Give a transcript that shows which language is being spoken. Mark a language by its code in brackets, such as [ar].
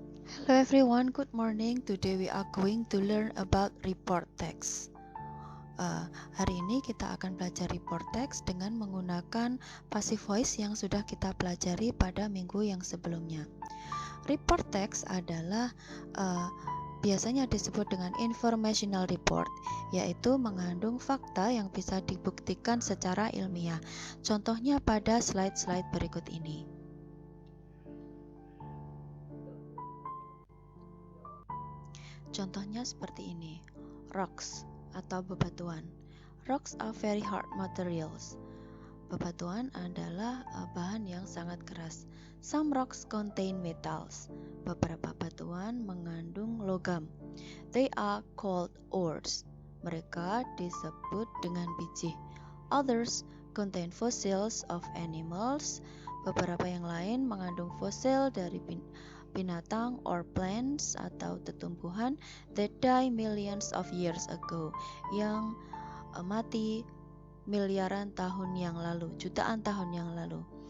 [en] Hello everyone, good morning. Today we are going to learn about report text. [id] Hari ini kita akan belajar report text dengan menggunakan passive voice yang sudah kita pelajari pada minggu yang sebelumnya. Report text adalah biasanya disebut dengan informational report, yaitu mengandung fakta yang bisa dibuktikan secara ilmiah. Contohnya pada slide-slide berikut ini. Contohnya seperti ini. Rocks atau bebatuan. [en] Rocks are very hard materials. [id] Bebatuan adalah bahan yang sangat keras. [en] Some rocks contain metals. [id] Beberapa batuan mengandung logam. [en] They are called ores. [id] Mereka disebut dengan biji. [en] Others contain fossils of animals. [id] Beberapa yang lain mengandung fosil dari binatang [en] or plants [id] atau tumbuhan [en] that die millions of years ago, [id] yang mati miliaran tahun yang lalu, jutaan tahun yang lalu.